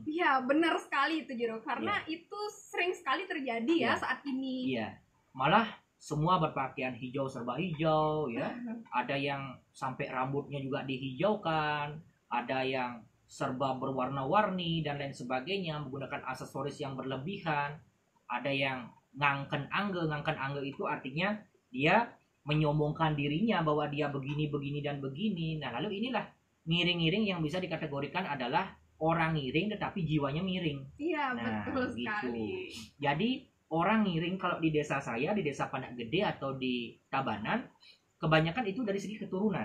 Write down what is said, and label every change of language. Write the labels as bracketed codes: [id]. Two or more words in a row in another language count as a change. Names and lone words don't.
[id] Iya, benar sekali itu Jero. Karena itu sering sekali terjadi ya saat ini. Iya. Malah semua berpakaian hijau serba hijau ya. Ada yang sampai rambutnya juga dihijaukan, ada yang serba berwarna-warni dan lain sebagainya, menggunakan aksesoris yang berlebihan. Ada yang [ban] ngangken angge [id] itu artinya dia menyombongkan dirinya bahwa dia begini dan begini. Nah, lalu inilah ngiring-ngiring yang bisa dikategorikan adalah orang ngiring tetapi jiwanya miring. Iya, betul sekali. Jadi orang ngiring kalau di desa saya, di desa Pandak Gede atau di Tabanan, kebanyakan itu dari segi keturunan.